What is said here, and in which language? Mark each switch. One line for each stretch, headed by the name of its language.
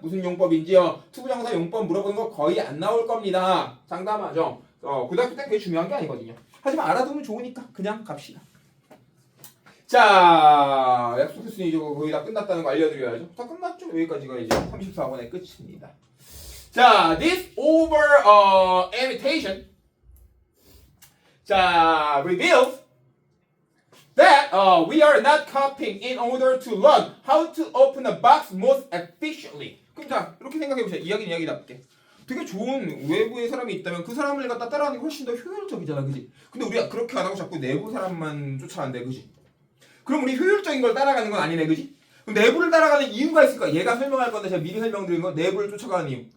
Korean: 무슨 용법인지요. 투부정사 용법 물어보는 거 거의 안 나올 겁니다. 장담하죠. 고등학교 때 그게 중요한 게 아니거든요. 하지만 알아두면 좋으니까 그냥 갑시다. 자, 약속했으니 이제 거의 다 끝났다는 거 알려드려야죠. 다 끝났죠? 여기까지가 이제 34번의 끝입니다.
English: 자, this over imitation 자, reveals that we are not copying in order to learn how to open a box most efficiently.
Korean: 그럼 자, 이렇게 생각해보세요. 이야기답게. 되게 좋은 외부의 사람이 있다면 그 사람을 갖다 따라하는 게 훨씬 더 효율적이잖아, 그지? 근데 우리가 그렇게 안 하고 자꾸 내부 사람만 쫓아간대, 그지? 그럼 우리 효율적인 걸 따라가는 건 아니네, 그지? 그럼 내부를 따라가는 이유가 있을까? 얘가 설명할 건데 제가 미리 설명드린 건 내부를 쫓아가는 이유.